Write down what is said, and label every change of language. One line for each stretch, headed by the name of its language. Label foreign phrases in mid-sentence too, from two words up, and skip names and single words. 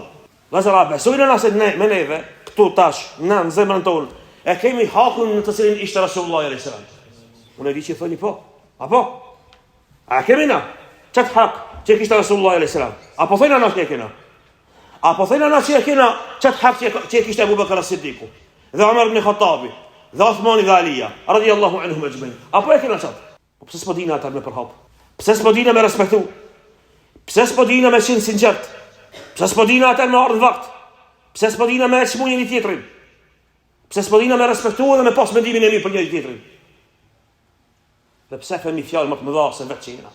Albanian: Vazhra besojnë nëse ne me neve këtu tash në zemrën tonë e kemi hakun në të cilin ishte
Arabic: رسول الله عليه السلام.
Albanian: Unë di që thoni po. Apo? A kemi na? Çat hak që kishte
Arabic: رسول الله عليه السلام.
Albanian: Apo thënë na që kena? Apo thënë na që kena çat hak që kishte Abu Bakr as-Siddiq dhe Umar ibn Khattabi dhe Uthman ibn Ali
Arabic: رضي الله عنهم أجمعين.
Albanian: Apo e kena çat? Po pse s'po dinë ata me përhap? Pse s'po dinë me respektu? Pse s'po dinë me qenë sinqert? Pse s'po dinë ata me ardh vakt? Pse s'po dinë me çmunë një tjetrin? Pse s'po dinë me respektu dhe me pas mendimin e mirë për një tjetrin? Dhe pse themi fjalë më të mëdha se vetë që jena?